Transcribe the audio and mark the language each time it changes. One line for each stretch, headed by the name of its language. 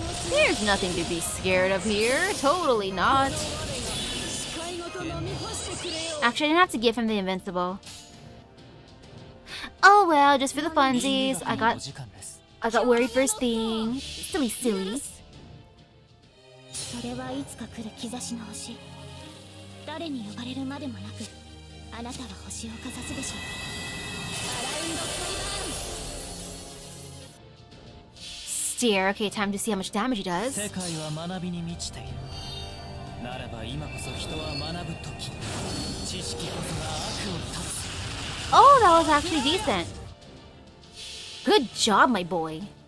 English: There's nothing to be scared of here, totally not. Actually, I didn't have to give him the invincible. Oh well, just for the funsies, I got worried first thing. Silly.
Japanese: それはいつか来る兆しの星。誰に呼ばれるまでもなく、あなたは星をかざすでしょう。アラウンド
English: Steer, okay, time to see how much damage he does.
Japanese: 世界は学びに満ちている。ならば今こそ人は学ぶ時。知識こそが悪を断つ。
English: Oh, that was actually decent. Good job, my boy.